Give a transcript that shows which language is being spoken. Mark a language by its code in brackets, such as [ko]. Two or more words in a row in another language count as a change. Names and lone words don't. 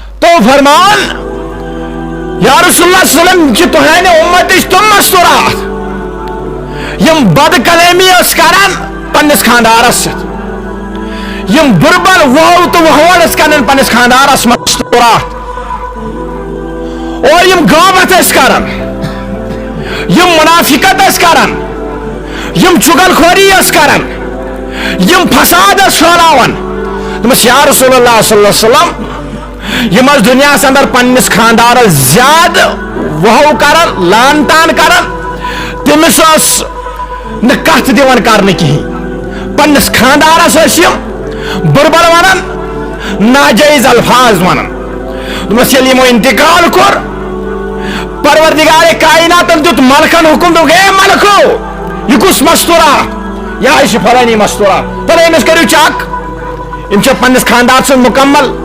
[ks] گو فرمان [ar] یا رسول اللہ صلی اللہ علیہ وسلم [ks] کہ تہنٛدِ اُمتٕچ تِم مستورات یم بد کلامی ٲسۍ کران پننس خاندارس سۭتۍ یم بربل وہو تو وہوڑ ٲسۍ کران پننس خاندارس مستورات اور یم غیبت ٲسۍ کران یم منافقت ٲسۍ کران یم چغل خوری ٲسۍ کران یم فساد ٲسۍ پھٲلاوان دوٚپمس [ar] یا رسول اللہ صلی اللہ علیہ وسلم [ks] یم ٲسۍ دُنیاہس اندر پننس خاندارس زیادٕ وہو کران لان تان کران تٔمِس ٲس نہٕ کتھ دِوان کرنہٕ کِہیٖنۍ پننس خاندارس ٲسۍ یم بربل ونان ناجٲیز الفاظ ونان دوٚپمس ییٚلہِ یمو انتقال کوٚر پروردگار کائناتن دیُت ملکن حکم دوٚپُکھ اے ملکو یہ کُس مستورات یہ چھِ فلٲنی مستورات تہٕ أمِس کٔرِو چک یم چھِ پننس خاندار سٕنٛز مکمل